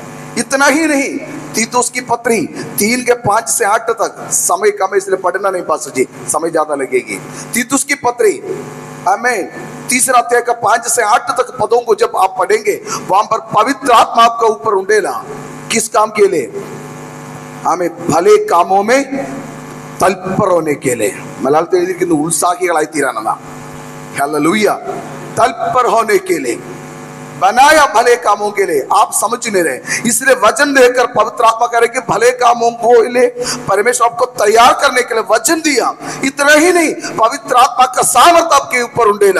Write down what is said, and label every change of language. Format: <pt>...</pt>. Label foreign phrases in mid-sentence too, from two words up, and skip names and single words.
<hi>इतना ही नहीं, तीतुस की पत्री 3 के 5 से 8 तक, समय कम है इसलिए पढ़ना नहीं पास जी, समय ज्यादा लगेगी। तीतुस की पत्री आमीन 3 अध्याय का 5 से 8 तक पदों को जब आप पढ़ेंगे, वहां पर पवित्र आत्मा आपका ऊपर उंडेला। किस काम के लिए? हमें भले कामों में तल्पर होने के लिए।</hi> <ml>मलयालത്തിൽ എഴുതിയിരിക്കുന്നു ഉത്സാഹികളായി തീരാനാണ്।</ml> <hi>हालेलुया, तल्पर होने के लिए बनाया, भले कामों के लिए। आप समझ नहीं रहे, इसलिए वचन देकर पवित्र आत्मा कह रहे कि भले कामों को लिए परमेश्वर आपको तैयार करने के लिए वचन दिया। इतना ही नहीं, पवित्र आत्मा का सामर्थ आपके ऊपर उंडेला।</hi>